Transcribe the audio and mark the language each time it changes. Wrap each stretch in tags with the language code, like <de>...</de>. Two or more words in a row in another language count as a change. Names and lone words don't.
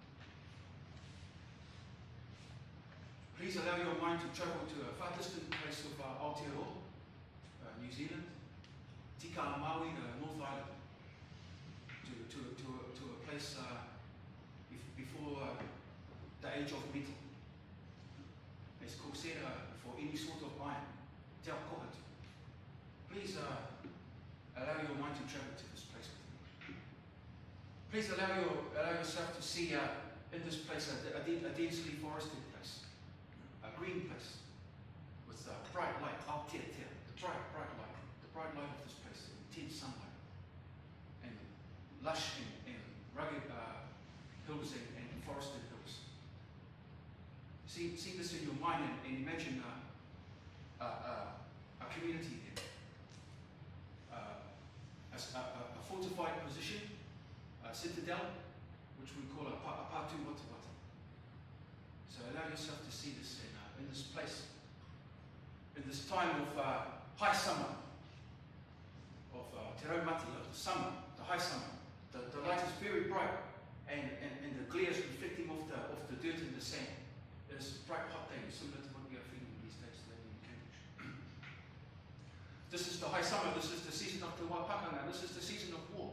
<en>Please allow your mind to travel to a far distant place of Aotearoa, New Zealand, Tika Maui, North Island, to a place before the age of metal. It's called for any sort of iron,</en> <mi>te ao kohatu.</mi> <en>Please allow your mind to travel to this place with me. Please allow yourself to see in this place a densely forested place. A green place with bright light, the bright light of this place, intense sunlight, and lush and rugged hills and forested hills. See this in your mind and imagine a community there, a fortified position, a citadel, which we call a</en> <mi>patu watawata.</mi> <en>So allow yourself to see this in this place, in this time of high summer, of</en> <mi>te raumati,</mi> <en>of the summer, the high summer. The light is very bright, and the glare is reflecting off the dirt and the sand. It's a bright hot day, similar to what we are feeling these days in Cambridge. This is the high summer, this is the season of</en> <mi>te wapakanga,</mi> <en>this is the season of war.</en>